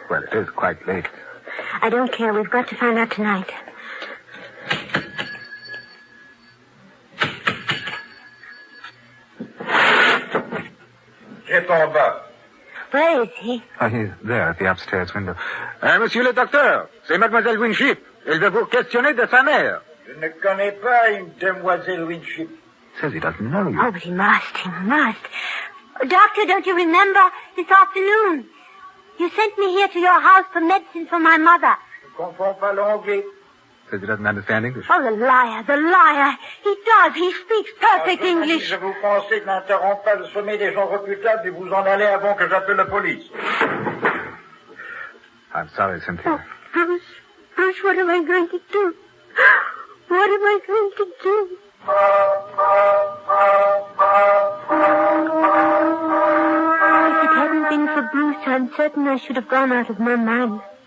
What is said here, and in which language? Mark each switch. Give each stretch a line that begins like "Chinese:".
English: Well, it is quite late. I don't care. We've got to find out tonight.
French: C'est en bas.
English: Where is he? Oh, he's there at the upstairs window.
French: Monsieur le docteur, c'est Mademoiselle Winship. Elle veut vous questionner de sa mère. Je ne connais pas une demoiselle Winship.
English: Says he doesn't know you. Oh, but he must. Doctor, don't you remember this afternoon? You sent me here to your house for medicine for my mother.
French: Je ne comprends pas l'anglais.
English: Says he doesn't understand English. Oh, the liar. He does. He speaks perfect English.
French: Je vous conseille de n'interrompre pas le sommet des gens reputables et vous en allez avant que j'appelle la police.
English: I'm sorry, Cynthia. Oh, Bruce, what am I going to do? What am I going to do? If it hadn't been for Bruce, I'm certain I should have gone out of my mind.